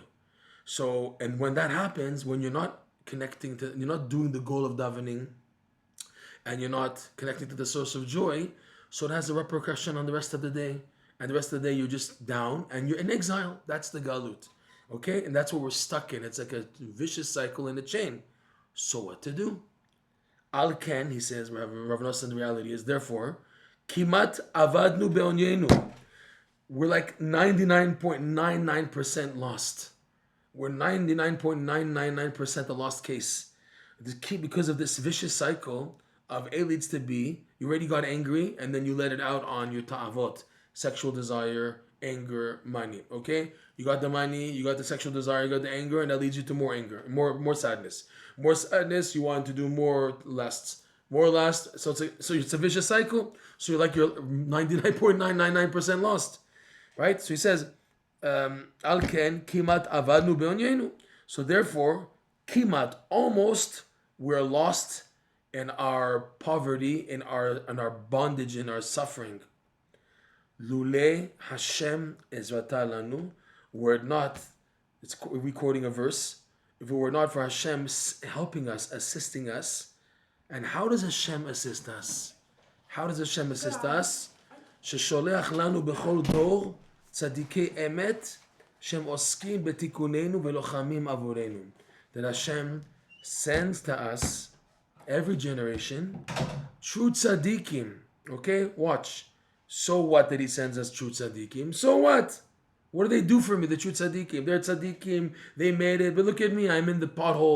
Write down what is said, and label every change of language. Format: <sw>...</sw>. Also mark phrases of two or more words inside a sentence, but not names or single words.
<en>So, and when that happens, when you're not you're not doing the goal of davening, and you're not connecting to the source of joy, so it has a repercussion on the rest of the day. And the rest of the day you're just down and you're in exile. That's the galut. Okay? And that's what we're stuck in. It's like a vicious cycle in a chain. So what to do?</en> <he>על כן,</he> <en>he says, Rav Noson, the reality is, therefore,</en> <he>כמעט אבדנו בעונינו.</he> <en>We're like 99.99% lost. We're 99.999% a lost case. Because of this vicious cycle of A leads to B, you already got angry, and then you let it out on your ta'avot, sexual desire, anger, money. Okay? You got the money, you got the sexual desire, you got the anger, and that leads you to more anger, more sadness. More sadness, you want to do more lusts. More lust, so it's a vicious cycle. So you're 99.999% lost. Right? So he says,</en> <he>על כן כמעט אבדנו בעונינו.</he> <en>So therefore, kimat, almost, we're lost in our poverty, in our bondage, in our suffering.</en> <he>לולא השם עזרתה לנו.</he> <en>Were it not, it's recording a verse. If it were not for Hashem helping us, assisting us, and how does Hashem assist us?</en> <he>ששולח לנו בכל דור צדיקי אמת שהם עוסקים בתיקוננו ולוחמים בעבורנו.</he> <en>That Hashem sends to us every generation true tzaddikim. Okay, watch. So what that he sends us true tzaddikim? So what? What do they do for me? The true tzaddikim. They're tzaddikim. They made it. But look at me. I'm in the pothole.</en>